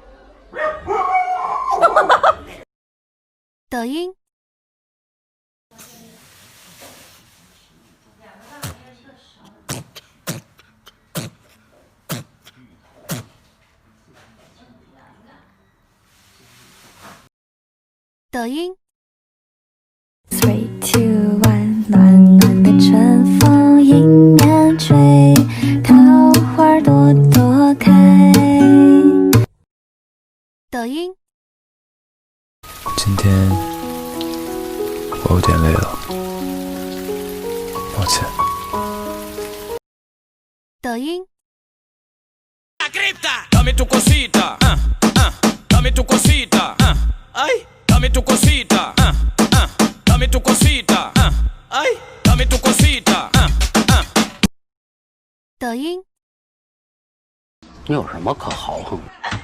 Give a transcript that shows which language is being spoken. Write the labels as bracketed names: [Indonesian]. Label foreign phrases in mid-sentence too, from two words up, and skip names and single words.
[Chinese] 抖音，抖音。 [English] Three, two, one， [Chinese] 暖暖的春风迎面吹，桃花朵朵开。抖音，今天我有点累了，抱歉。抖音， [Spanish] Dame tu cosita, dame tu cosita, ay, dame tu cosita, dame tu cosita, ay, dame tu cosita, [Chinese] 抖音，你有什么可豪横的？